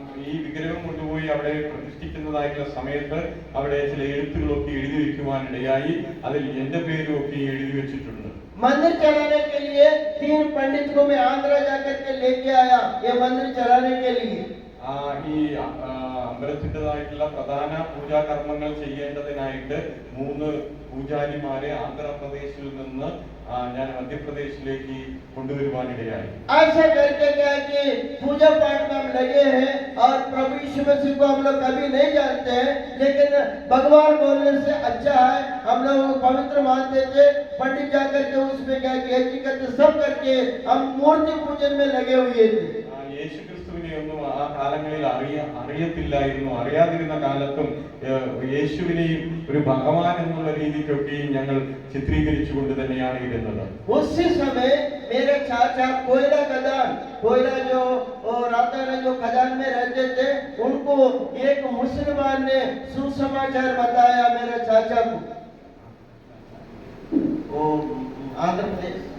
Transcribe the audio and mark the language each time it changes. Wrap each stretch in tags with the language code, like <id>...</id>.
<ml>ഈ വിഗ്രഹം കൊണ്ടുപോയി അവിടെ പ്രതിഷ്ഠിക്കുന്നതായിട്ടുള്ള സമയത്ത് അവിടെ ചില എഴുത്തുകളൊക്കെ എഴുതി വെക്കുവാനിടയായി. അതിൽ എന്റെ പേരും ഒക്കെ എഴുതി വെച്ചിട്ടുണ്ട്.</ml> <hi>मंदिर चलाने के लिए 3 पंडित को मैं आंध्रा जाकर के लेके आया, ये मंदिर चलाने के लिए।</hi> <ml>ഈ അമ്പലത്തിൻ്റെതായിട്ടുള്ള പ്രധാന പൂജാകർമ്മങ്ങൾ ചെയ്യേണ്ടതിനായിട്ട് 3 പൂജാരിമാരെ ആന്ധ്രാപ്രദേശിൽ നിന്ന് ഞാൻ മധ്യപ്രദേശിലേക്ക് കൊണ്ടുവരുവാനിടയായി.</ml> <hi>ऐसा करके क्या कि पूजा पाठ में हम लगे हैं और प्रभु यीशु मसीह को हम लोग कभी नहीं जानते हैं, लेकिन भगवान बोलने से अच्छा है, हम लोग पवित्र मानते थे। पंडित जाकर के उसमें क्या कि हकीकत सब करके हम मूर्ति पूजन में लगे हुए थे।</hi> <ml>യേശു ക്രിസ്തുവിനെ ഒന്നും ആ കാലങ്ങളിൽ അറിയത്തില്ലായിരുന്നു. അറിയാതിരുന്ന കാലത്തും യേശുവിനെയും ഒരു ഭഗവാൻ എന്നുള്ള രീതിക്കൊക്കെയും ഞങ്ങൾ ചിത്രീകരിച്ചുകൊണ്ട് തന്നെയാണ് ഇരുന്നത്.</ml> <hi>उसी समय मेरे चाचा कोयला खदान, कोयला जो राता में जो खदान में रहते थे, उनको एक मुसलमान ने सुसमाचार बताया मेरे चाचा को, वो आंध्र प्रदेश।</hi>